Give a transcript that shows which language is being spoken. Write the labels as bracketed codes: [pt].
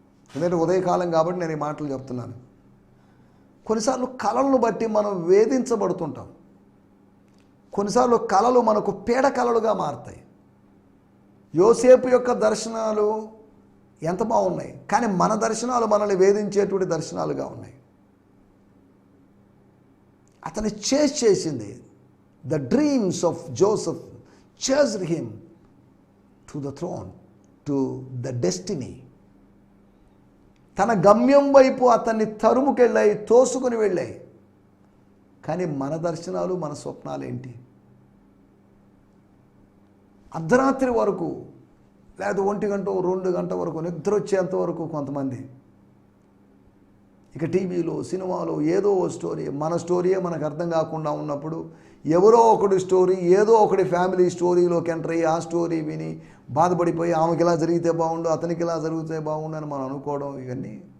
[te] ఎందుకంటే ఉదయకాలం కాబట్టి నేను ఈ మాటలు చెప్తున్నాను. కొన్నిసార్లు కళలను బట్టి మనం వేధించబడుతుంటాం. కొన్నిసార్లు కళలు మనకు పీడ కళలుగా మారుతాయి. యోసేపు యొక్క దర్శనాలు ఎంత బాగున్నాయి, కానీ మన దర్శనాలు మనల్ని వేధించేటువంటి దర్శనాలుగా ఉన్నాయి. అతన్ని చేసింది. [en] The dreams of Joseph chased him to the throne, to the destiny. [te] తన గమ్యం వైపు అతన్ని తరుముకెళ్ళాయి, తోసుకుని వెళ్ళాయి. కానీ మన దర్శనాలు, మన స్వప్నాలు ఏంటి? అర్ధరాత్రి వరకు, లేదా 1 గంట 2 గంట వరకు, నిద్ర వచ్చేంత వరకు కొంతమంది ఇక టీవీలో, సినిమాలో ఏదో స్టోరీ, మన స్టోరీయే మనకు అర్థం కాకుండా ఉన్నప్పుడు ఎవరో ఒకటి స్టోరీ, ఏదో ఒకటి ఫ్యామిలీ స్టోరీలోకి ఎంటర్ అయ్యి ఆ స్టోరీ విని బాధపడిపోయి ఆమెకి ఇలా జరిగితే బాగుండు, అతనికి ఇలా జరిగితే బాగుండు అని మనం అనుకోవడం, ఇవన్నీ.